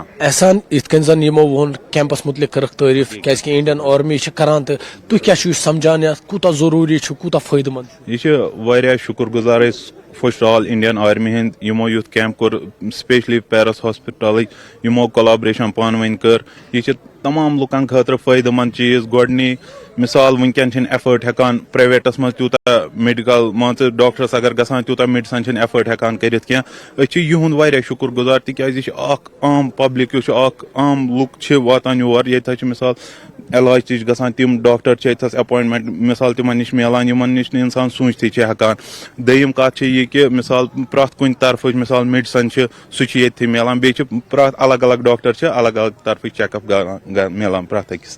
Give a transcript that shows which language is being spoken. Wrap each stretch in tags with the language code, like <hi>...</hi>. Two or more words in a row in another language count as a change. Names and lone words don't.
<ks>احسان یِتھ کٔنۍ زن یِمو ووٚن کیمپس متعلق کٔرٕکھ تعریٖف کیازکہِ انڈین آرمی چھِ کران تہٕ تُہۍ کیٛاہ چھِو سمجھان یتھ کوٗتاہ ضروٗری چھُ کوٗتاہ فٲیدٕ منٛد چھُ؟ یہ واریاہ شُکر گزار أسۍ</ks> <en>first all</en> <ks>انڈین آرمی ہند یمو یوتھ کیمپ کور سپیشلی پیرس ہاسپٹل یمو کولابریشن پانہٕ ؤنۍ کر یہ تمام لکن خاطر فائدہ مند چیز گۄڈنی مثال ونکین ایفٲٹ ہیکان پرائیویٹس مز تیوٗتاہ میڈیکل مان ژٕ ڈاکٹرس اگر گژھان تیوٗتاہ میڈیسن چھِنہٕ ایفٲٹ ہیکان کٔرِتھ کینٛہہ أسۍ چھِ یِہُنٛد واریاہ شُکر گُزار تِکیازِ یہِ چھِ اکھ عام پبلک یُس چھُ اکھ عام لُکھ چھِ واتان یور ییٚتہِ حظ چھِ مثال علاج تہِ چھِ گژھان تِم ڈاکٹر چھِ ییٚتہِ اپوینٹمنٹ مثال تِمن نِش میلان یِمن نِش نہٕ اِنسان سوٗنٛچتھٕے چھِ ہیکان دوٚیِم کتھ چھِ یہِ کہِ مثال پرٛٮ۪تھ کُنہِ طرفٕچ مثال میڈِسن چھِ سُہ چھِ ییٚتھی میلان بیٚیہِ چھِ پرٛٮ۪تھ الگ الگ ڈاکٹر چھِ الگ الگ طرفٕکۍ</ks> <en>check up</en> <ks>میلان پرٛٮ۪تھ أکِس</ks>